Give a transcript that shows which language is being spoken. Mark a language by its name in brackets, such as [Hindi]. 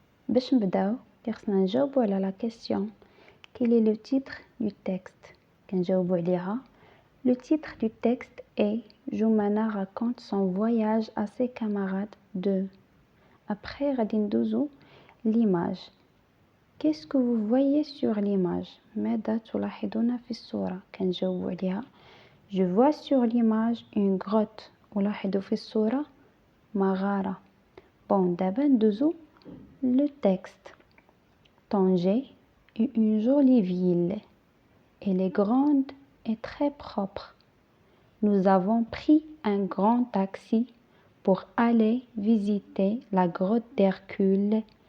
[Arabic] باش نبداو خصنا نجاوبو على [French] la question. Quel est le titre du texte? [Arabic] كنجاوبو عليها. [French] Le titre du texte est Joumana raconte son voyage à ses camarades de. [Arabic] Après غادي ندوزو l'image. [French] Qu'est-ce que vous voyez sur l'image? [Arabic] ماذا تلاحظون في الصورة؟ كنجاوبو عليها. [French] Je vois sur l'image une grotte. [Arabic] ألاحظ في الصورة مغارة. [French] Bon, d'abord [Arabic] ندوزو [French] le texte. Tanger est une jolie ville. Elle est grande et très propre. Nous avons pris un grand taxi pour aller visiter la grotte d'Hercule.